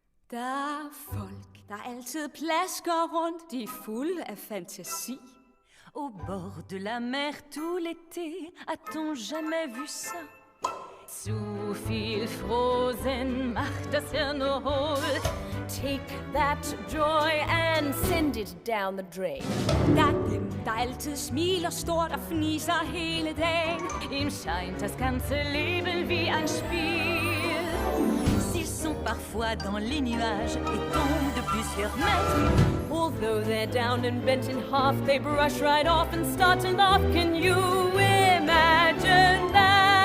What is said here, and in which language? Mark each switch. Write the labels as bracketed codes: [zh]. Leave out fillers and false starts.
[da] Der er folk, der altid plasker rundt, de er fulde af fantasi. [fr] Au bord de la mer tout l'été, a-t-on jamais vu ça? [de] Zu viel Frohsinn macht das Hirn nur hohl. [en] Take that joy and send it down the drain. [da] Der er dem, der altid smiler stort og fniser hele dagen. [de] Ihm scheint das ganze Leben wie ein Spiel. [fr] S'ils sont parfois dans les nuages et tombent de plusieurs mètres. [en] Although they're down and bent in half, they brush right off and start to laugh. Can you imagine that?